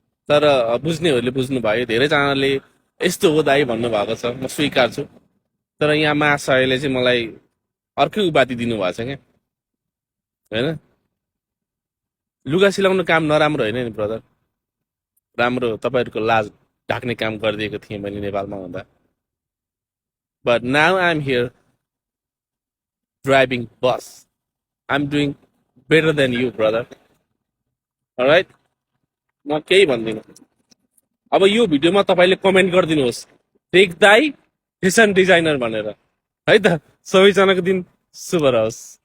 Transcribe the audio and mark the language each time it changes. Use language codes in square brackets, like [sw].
[ne] तर बुझ्नेहरूले बुझ्नुभयो, धेरैजनाले यस्तो हो दाइ भन्नुभएको छ, म स्वीकार छु। तर यहाँ महाशयले चाहिँ मलाई अर्कै उपाधि दिनुभएको छ क्या होइन। लुगा सिलाउनु काम नराम्रो होइन नि ब्रदर, राम्रो तपाईँहरूको लाज ढाक्ने काम गरिदिएको थिएँ मैले नेपालमा हुँदा। [en] But now I am here driving bus, I am doing better than you brother, alright. [ne] म केही भन्दिनँ। अब यो भिडियोमा तपाईँले कमेन्ट गरिदिनुहोस्, देख्दै फेसन डिजाइनर भनेर है त। सबैजनाको दिन शुभ रहोस्।